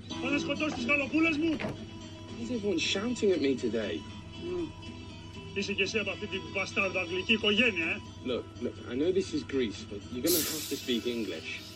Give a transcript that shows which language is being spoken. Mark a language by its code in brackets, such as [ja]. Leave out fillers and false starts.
[en] Why is everyone shouting at me today? [el] Είσαι και εσύ από αυτή την μπαστάρδο αγγλική οικογένεια, [en] Look, I know this is Greece, but you're going to have to speak English.